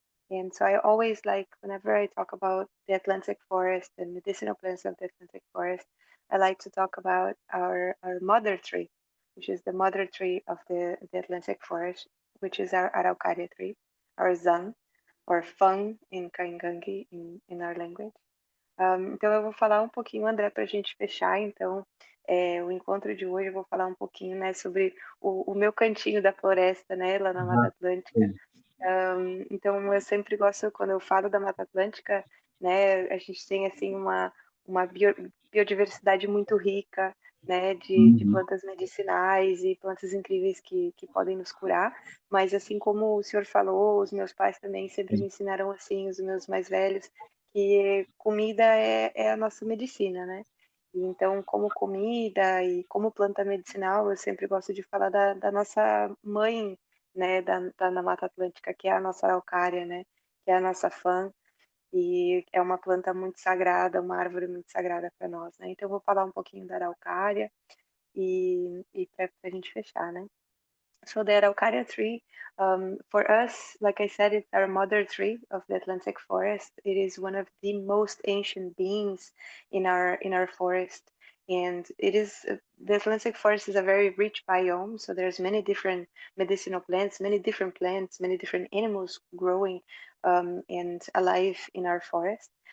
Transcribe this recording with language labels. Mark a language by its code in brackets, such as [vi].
[en] And so I always like, whenever I talk about the Atlantic forest and medicinal plants of the Atlantic forest, I like to talk about our mother tree, which is the mother tree of the Atlantic forest, which is our Araucaria tree, our zan, or fang in Kaingangi in our language. [pt] Então eu vou falar um pouquinho, André, para a gente fechar. Então, o encontro de hoje eu vou falar um pouquinho, né, sobre o meu cantinho da floresta, né, lá na Mata Uhum. Atlântica. Então eu sempre gosto, quando eu falo da Mata Atlântica, né, a gente tem assim uma biodiversidade muito rica, né, de Uhum. plantas medicinais e plantas incríveis que podem nos curar. Mas assim como o senhor falou, os meus pais também sempre me ensinaram assim, os meus mais velhos, que comida é a nossa medicina, né? E então, como comida e como planta medicinal, eu sempre gosto de falar da nossa mãe, né, da Mata Atlântica, que é a nossa araucária, né, que é a nossa fã, e é uma planta muito sagrada, uma árvore muito sagrada para nós, né? Então, eu vou falar um pouquinho da araucária e para a gente fechar, né? [en] So the Araucaria tree, for us, like I said, it's our mother tree of the Atlantic forest. It is one of the most ancient beings in our forest, and it is the Atlantic forest is a very rich biome. So there's many different medicinal plants, many different animals growing and alive in our forest.